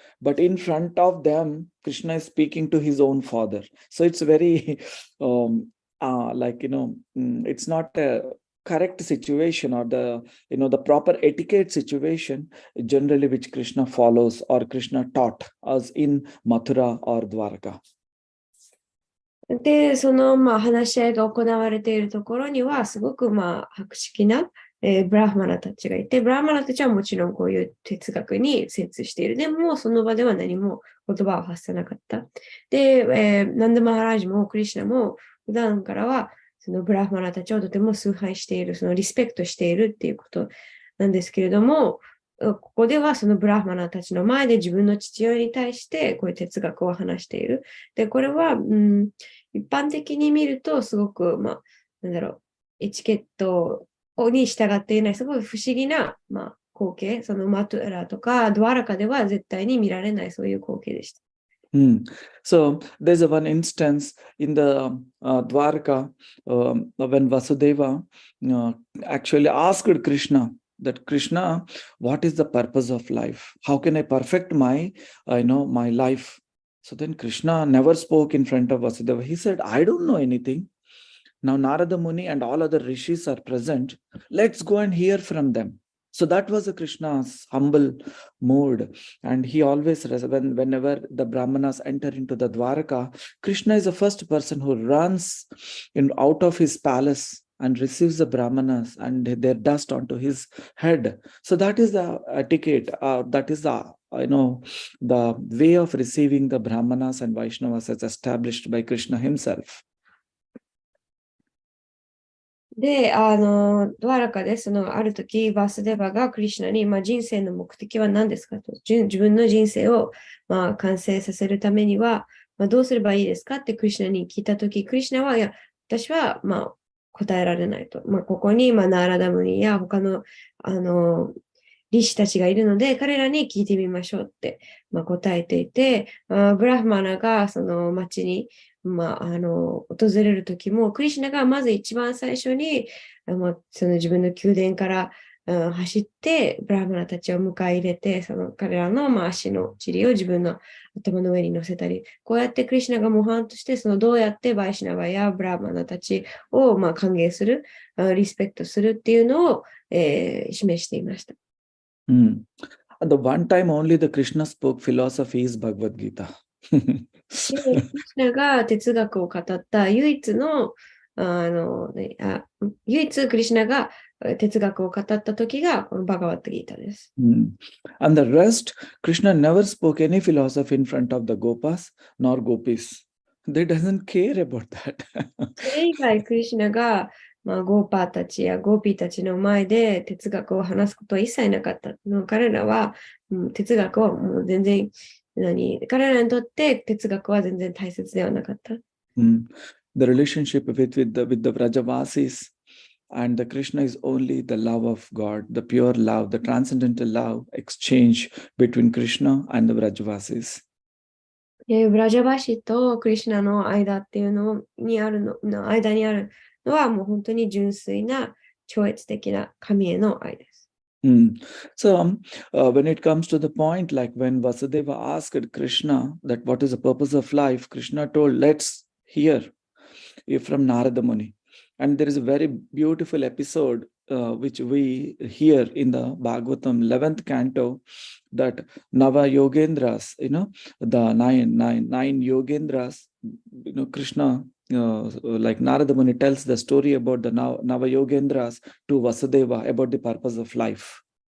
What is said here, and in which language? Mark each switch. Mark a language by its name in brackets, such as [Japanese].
[English] But in front of them, Krishna is speaking to his own father. So it's very, it's not a correct situation or the proper etiquette situation generally which Krishna follows or Krishna taught us in Mathura or Dwarka. [Japanese] で、その話し合いが行われているところにはすごく博識なブラフマナたちがいて、ブラフマナたちはもちろんこういう哲学に精通している。でも、その場では何も言葉を発さなかった。で、ナンダマハラージもクリシュナも普段からはそのブラフマナたちをとても崇拝している、そのリスペクトしているっていうことなんですけれども、ここではそのブラフマナたちの前で自分の父親に対してこういう哲学を話している。で、これは、一般的に見るとすごく、エチケットに従っていない、すごい不思議な、光景、そのマトゥラとかドアラカでは絶対に見られないそういう光景でした。 [English] So there's one instance in the Dwarka when Vasudeva actually asked Krishna that Krishna, what is the purpose of life? How can I perfect my my life? So then Krishna never spoke in front of Vasudeva. He said, I don't know anything. Now Narada Muni and all other rishis are present. Let's go and hear from them. So that was a Krishna's humble mood. And he always, whenever the Brahmanas enter into the Dwaraka, Krishna is the first person who runs out of his palace and receives the Brahmanas and their dust onto his head. So that is the etiquette. That is the the way of receiving the Brahmanas and Vaishnavas as established by Krishna himself. [Japanese] で、ドアラカである時、バスデバがクリシュナに、人生の目的は何ですかと、自分の人生を、完成させるためには、どうすればいいですかってクリシュナに聞いた時、クリシュナは、いや、私は、答えられないと。ここに、ナーラダムニや他の、リシたちがいるので、彼らに聞いてみましょうって、答えていて、ブラフマナがその町に、訪れる時も、クリシュナがまず一番最初に、その自分の宮殿から、走って、ブラフマナたちを迎え入れて、その彼らの、足の塵を自分の頭の上に乗せたり、こうやってクリシュナが模範として、どうやってバイシナバやブラフマナたちを、歓迎する、リスペクトするっていうのを、示していました。 [English] The one time only the Krishna spoke philosophy is Bhagavad Gita. [Japanese] クリシュナが哲学を語った唯一の、唯一クリシュナが哲学を語った時がこのバガバットギータです。 [English] And the rest, Krishna never spoke any philosophy in front of the Gopas nor Gopis. They doesn't care about that. [Japanese] それ以外、クリシュナが、ゴーパーたちやゴーピーたちの前で哲学を話すことは一切なかった。彼らは、哲学はもう全然彼らにとって哲学は全然大切ではなかった。 [English] The relationship with the Vrajavasis and the Krishna is only the love of God, the pure love, the transcendental love exchange between Krishna and the Vrajavasis. [Japanese] ブラジャバシとクリシュナの間っていうのにあるのはもう本当に純粋な超越的な神への愛です。 [English] So when it comes to the point, like when Vasudeva asked Krishna that what is the purpose of life, Krishna told, let's hear from Narada Muni. And there is a very beautiful episode which we hear in the Bhagavatam 11th canto, that Nava Yogendras, the nine Yogendras, Krishna, like Narada Muni tells the story about the Nava Yogendras to Vasudeva about the purpose of life.